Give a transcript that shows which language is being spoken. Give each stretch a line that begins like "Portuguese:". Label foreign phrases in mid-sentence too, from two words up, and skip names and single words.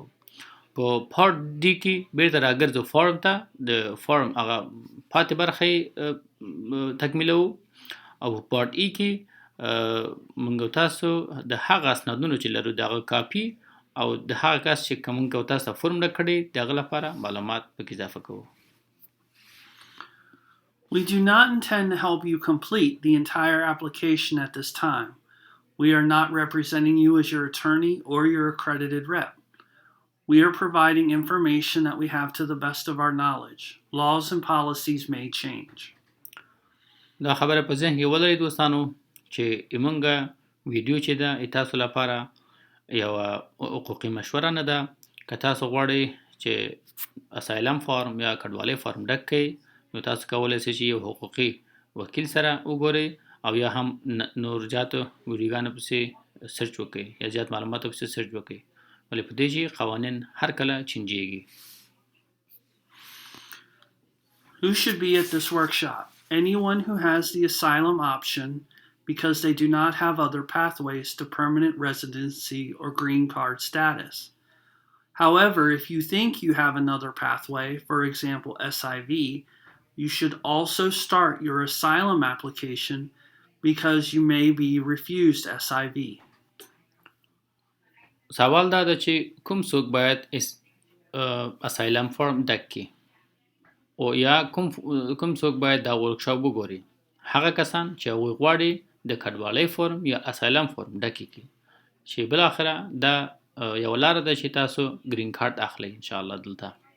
Pashto: په
English: part D
Pashto: کې بیرته راګرځو فارم ته د فارم هغه پاتې برخه تکمیلو او
English: part E
Pashto: کې موږ تاسو د هغه اسنادونو چې لرو دغه کاپي او د هغه کس چې کوم تاسو فورم راکړي دغه لپاره معلومات پکې اضافه کوو.
English: We do not intend to help you complete the entire application at this time. We are not representing you as your attorney or your accredited rep. We are providing information that we have to the best of our knowledge. Laws and policies may change.
Pashto: دا خبره په ذهن کې ولرئ دوستانو چې موږ ویډیو چې ده تاسو لپاره یو حقوقي مشوره نه ده. که تاسو غواړئ چې
English: asylum form
Pashto: یا کډوالۍ فارم ډک کړئ نو تاسو کولی شئ چې یو حقوقي وکیل سره وګورئ او یا هم نور جاتو ویډیوګانو پسې سرچ وکړئ یا زیات معلوماتو پسې سرچ وکړئ ولې په دې چې قوانین هر کله چینجېږي.
English: Who should be at this workshop? Anyone who has the asylum option because they do not have other pathways to permanent residency or green card status. However, if you think you have another pathway, for example SIV, you should also start your asylum application because you may be refused SIV.
Pashto: سوال دا ده چې کوم څوک باید
English: asylum form
Pashto: ډک کړي او یا کوم څوک باید دا ورکشاپ وګوري. هغه کسان چې هغوی غواړي د کډوالۍ فارم یا
English: asylum form
Pashto: ډک کړي چې بل اخره دا یو لار ده چې تاسو
English: green card
Pashto: اخلي
Arabic: ان شاء الله
Pashto: دلته.